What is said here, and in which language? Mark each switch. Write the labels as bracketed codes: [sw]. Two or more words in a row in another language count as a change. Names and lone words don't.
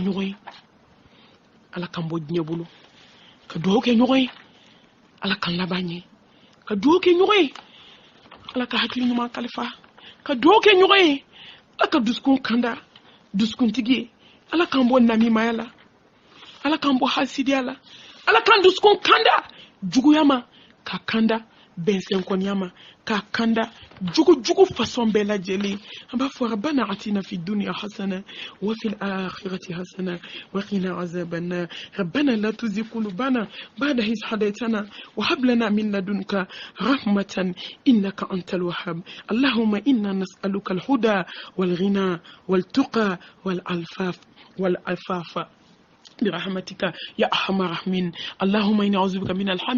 [bm] ɲɔgɔn ye ala k'an bɔ diɲɛ bolo ka dugawu kɛ ɲɔgɔn ye ala k'an laban ɲɛ ka dugawu kɛ ɲɔgɔn ye ala ka hakili ɲuman kalifa ka dugawu kɛ ɲɔgɔn ye ala ka dusukun kanda dusukuntigi ye ala k'an bɔ namimaya la ala k'an bɔ hasidiya la ala k'an dusukun kanda juguya ma ka kanda bɛnsɛnkɔniya ma ka kanda jugu façon bɛɛ lajɛlen an b'a fɔ [ar] ربنا آتنا في الدنيا حسنة وفي الآخرة حسنة وقنا عذاب النار ربنا لا تزغ قلوبنا بعد إذ هديتنا وهب لنا من لدنك رحمة إنك أنت الوهاب اللهم إنا نسألك الهدى والغنى والتقى والعفاف برحمتك يا أرحم الراحمين اللهم إني أعوذ بك من الهم